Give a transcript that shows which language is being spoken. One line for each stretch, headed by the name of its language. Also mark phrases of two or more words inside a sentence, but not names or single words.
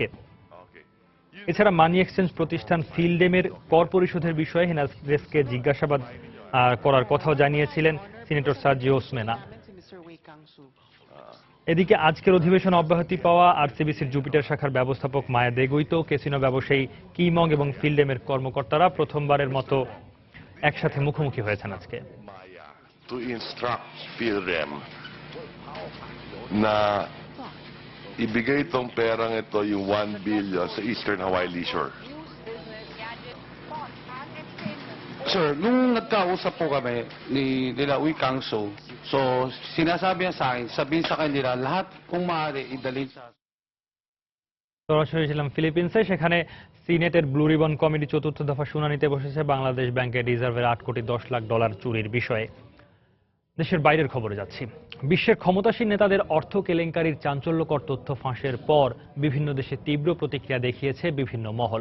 Bangla: এছাড়া মানি এক্সচেঞ্জ প্রতিষ্ঠান ফিলডেমের কর পরিশোধের বিষয়ে হেনারেসকে জিজ্ঞাসাবাদ করার কথাও জানিয়েছিলেন সিনেটর সার্জিও ওসমেনা। এদিকে আজকের অধিবেশন অব্যাহতি পাওয়া আরসিবিসির জুপিটার শাখার ব্যবস্থাপক মায়া দেগুইতো, ক্যাসিনো ব্যবসায়ী কিমং এবং ফিলডেমের কর্মকর্তারা প্রথমবারের মতো একসাথে মুখোমুখি হয়েছেন আজকে।
English: To instruct
Filipino: PhilRem na ibigay itong perang ito, yung 1 billion sa Eastern Hawaii Leisure. Sir, nung nagkausap po kami nila Wei Kang-shu, so sinasabi niya sa akin, sabihin sa kanila lahat kung maaari idalhin sa...
Bangla: সরাসরি ছিলাম ফিলিপিন্সে। সেখানে সিনেটের ব্লু রিবন কমিটি চতুর্থ দফা শুনানিতে বসেছে বাংলাদেশ ব্যাংকের রিজার্ভের 8 কোটি 10 লাখ ডলার চুরির বিষয়ে। দেশের বাইরের খবরে যাচ্ছি। বিশ্বের ক্ষমতাসীন নেতাদের অর্থ কেলেঙ্কারির চাঞ্চল্যকর তথ্য ফাঁসের পর বিভিন্ন দেশে তীব্র প্রতিক্রিয়া দেখিয়েছে বিভিন্ন মহল।